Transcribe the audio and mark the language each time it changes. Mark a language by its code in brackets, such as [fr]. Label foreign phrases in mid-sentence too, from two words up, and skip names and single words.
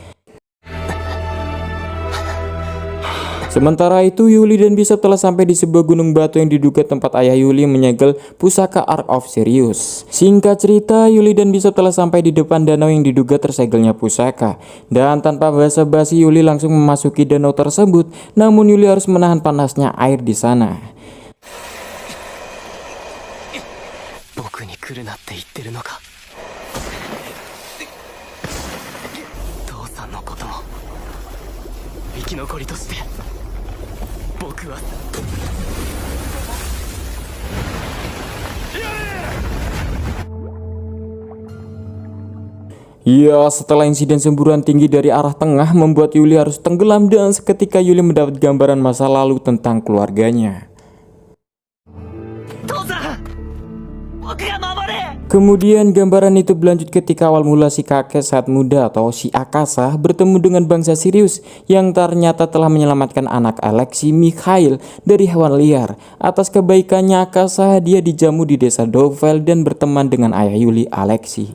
[id] Sementara itu, Yuli dan Bishop telah sampai di sebuah gunung batu yang diduga tempat ayah Yuli menyegel pusaka Ark of Sirius. Singkat cerita, Yuli dan Bishop telah sampai di depan danau yang diduga tersegelnya pusaka. Dan tanpa basa-basi, Yuli langsung memasuki danau tersebut. Namun Yuli harus menahan panasnya air di sana. [ja] 僕に来るなって言ってるのか。父さんのことも生き残りとして僕は [id] Ya, setelah insiden semburan tinggi dari arah tengah membuat Yuli harus tenggelam dan seketika Yuli mendapat gambaran masa lalu tentang keluarganya. [ja] 父さん僕が守れ。 [id] Kemudian gambaran itu berlanjut ketika awal mula si kakek saat muda atau si Akasa bertemu dengan bangsa Sirius yang ternyata telah menyelamatkan anak Alexi, Mikhail, dari hewan liar. Atas kebaikannya Akasa, dia dijamu di desa Dovell dan berteman dengan ayah Yuli, Alexi.